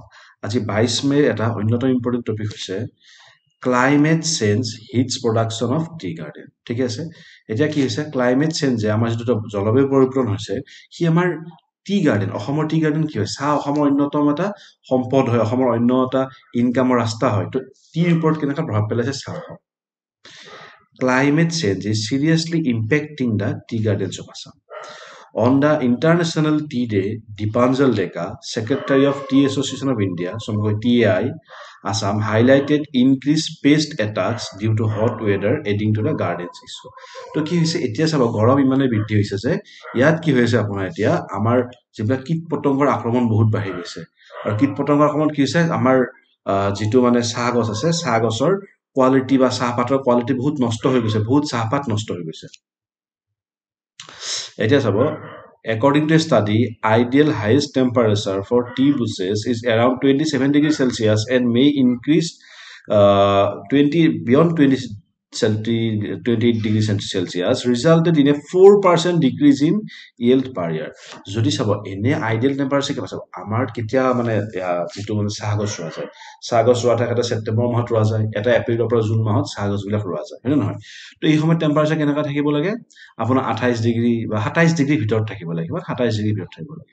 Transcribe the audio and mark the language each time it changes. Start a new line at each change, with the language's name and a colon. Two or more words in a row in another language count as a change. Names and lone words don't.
Assamese: আজি 22 মেৰ এটা অন্যতম ইম্পৰ্টেণ্ট টপিক হৈছে
English: climate change hits production of tea garden.
Assamese: ঠিক আছে, এতিয়া কি হৈছে, ক্লাইমেট চেঞ্জে আমাৰ যিটো জলবায়ু পৰিৱৰ্তন হৈছে, সি আমাৰ
English: tea garden,
Assamese: অসমৰ
English: tea garden
Assamese: কি হয়, চাহ অসমৰ অন্যতম এটা সম্পদ হয়, অসমৰ অন্য এটা ইনকামৰ ৰাস্তা হয়। তো টিৰ ওপৰত কেনেকৈ প্ৰভাৱ পেলাইছে চাহ।
English: Climate change is seriously impacting the tea gardens of Assam. On the International Tea Day, Dipanjal Deka, Secretary of Tea Association of India, TAI, Assam, highlighted increased pest attacks due to hot weather adding to the gardens issue.
Assamese: তো কি হৈছে, এতিয়া চাব গৰম ইমানে বৃদ্ধি হৈছে যে ইয়াত কি হৈছে, আপোনাৰ এতিয়া আমাৰ যিবিলাক কীট পতংগৰ আক্ৰমণ বহুত বাঢ়ি গৈছে। আৰু কীট পতংগৰ আক্ৰমণ কি হৈছে, আমাৰ যিটো মানে চাহ গছ আছে, চাহ গছৰ কোৱালিটি বা চাহপাতৰ কোৱালিটি বহুত নষ্ট হৈ গৈছে, বহুত চাহপাত নষ্ট হৈ গৈছে। এতিয়া চাব,
English: according to a study, ideal highest temperature for tea bushes is around 27 degrees Celsius and may increase 28 degrees Celsius, resulted in a 4% decrease in yield per year.
Assamese: যদি চাব এনে
English: ideal temperature
Assamese: কিমান চাব, আমাৰ কেতিয়া মানে যিটো মানে চাহ গছ ৰোৱা যায়, চাহ গছ ৰোৱা থাকে, এটা ছেপ্টেম্বৰ মাহত ৰোৱা যায়, এটা এপ্ৰিলৰ পৰা জুন মাহত চাহ গছবিলাক ৰোৱা যায়, হয় নে নহয়? তো এই সময়ত টেম্পাৰেচাৰ কেনেকুৱা থাকিব লাগে, আপোনাৰ 28 ডিগ্ৰী বা 27 ডিগ্ৰীৰ ভিতৰত থাকিব লাগে, 27 ডিগ্ৰীৰ ভিতৰত থাকিব লাগে।